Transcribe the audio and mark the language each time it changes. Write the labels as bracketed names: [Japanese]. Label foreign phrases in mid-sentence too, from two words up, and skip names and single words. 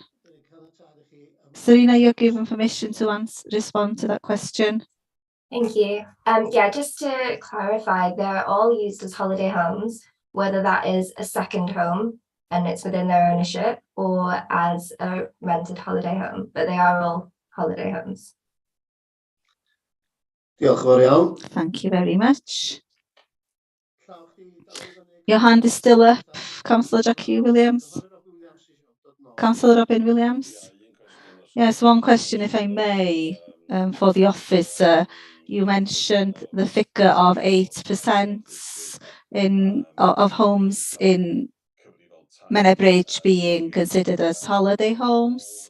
[English] Serena, you're given permission to respond to that question. Thank you. Yeah, just to clarify, they're all used as holiday homes, whether that is a second home and it's within their ownership or as a rented holiday home, but they are all holiday homes. [Welsh] Diolch yn fawr iawn. [English] Thank you very much. Your hand is still up, Councillor Jackie Williams. Councillor Robin Williams. Yes, one question, if I may, for the officer. You mentioned the figure of 8% of homes in Menebridge being considered as holiday homes.